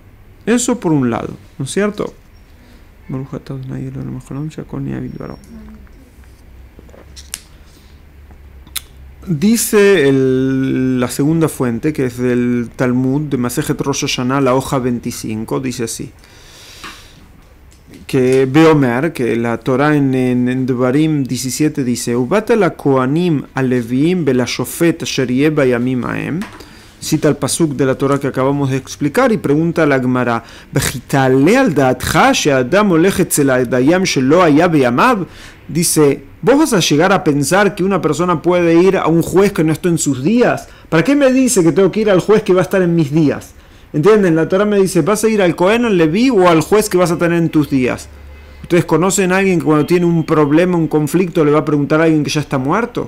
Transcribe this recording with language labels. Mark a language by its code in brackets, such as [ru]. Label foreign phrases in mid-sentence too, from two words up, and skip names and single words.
[es] Eso por un lado, ¿no es cierto? Dice la segunda fuente, que es del Talmud, de Masejet Rosh Hashanah, la hoja 25, dice así. que Beomer, que la Torah en Devarim 17 dice, [he] ובאת אל הכהנים הלוים ואל השפט אשר יהיה בימים ההם. [es] Cita el pasuk de la Torah que acabamos de explicar y pregunta a la Gemara, [he] וכי תעלה על דעתך שאדם הולך אצל הדיין שלא היה בימיו. [es] Dice, ¿vos vas a llegar a pensar que una persona puede ir a un juez que no está en sus días? ¿Para qué me dice que tengo que ir al juez que va a estar en mis días? ¿Entienden? La Torah me dice, ¿vas a ir al Cohen, al Leví o al juez que vas a tener en tus días? ¿Ustedes conocen a alguien que cuando tiene un problema, un conflicto, le va a preguntar a alguien que ya está muerto?